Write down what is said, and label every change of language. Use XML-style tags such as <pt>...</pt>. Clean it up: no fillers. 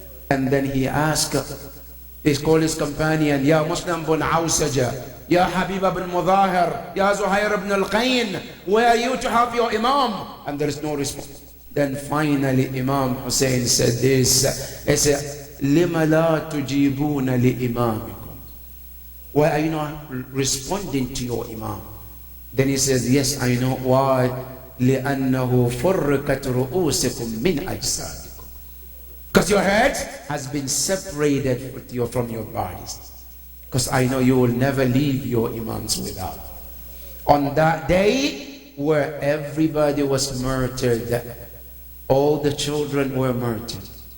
<en>And then he asked, he called his companion, Ya Muslim bin Awsaja, Ya Habib ibn Mudahir, Ya Zuhair ibn al-Qayn, where are you to have your Imam? And there is no response. Then finally Imam Hussein said this, he said,</en> <ar>Lima la tujibuna li imamikum.</ar> <en>Why are you not responding to your Imam? Then he says, yes, I know why.</en> <ar>لأنه فرقت رؤوسكم من أجسادكم.</ar> <en>Because your head has been separated from your bodies. Because I know you will never leave your Imams without. On that day where everybody was murdered, all the children were murdered.</en>